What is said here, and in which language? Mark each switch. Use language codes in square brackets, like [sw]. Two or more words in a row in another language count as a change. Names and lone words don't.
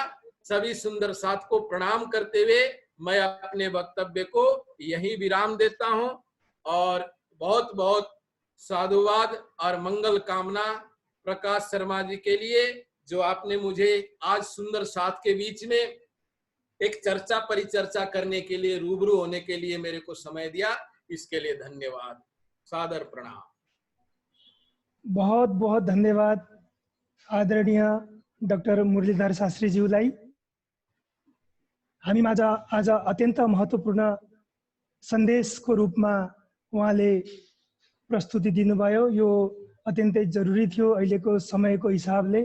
[hi] सभी सुंदर साथ को प्रणाम करते हुए मैं अपने वक्तव्य को यही विराम देता हूं और बहुत बहुत साधुवाद और मंगल कामना प्रकाश शर्मा जी के लिए, जो आपने मुझे आज सुंदर साथ के बीच में एक चर्चा परिचर्चा करने के लिए, रूबरू होने के लिए मेरे को समय दिया। इसके लिए धन्यवाद, सादर प्रणाम। [ne] बहुत बहुत धन्यवाद आदरणीय डाक्टर मुरलीधर शास्त्रीज्यूलाई। हामी माझ आज अत्यन्त महत्त्वपूर्ण सन्देशको रूपमा उहाँले प्रस्तुति दिनुभयो। यो अत्यन्तै जरुरी थियो अहिलेको समयको हिसाबले।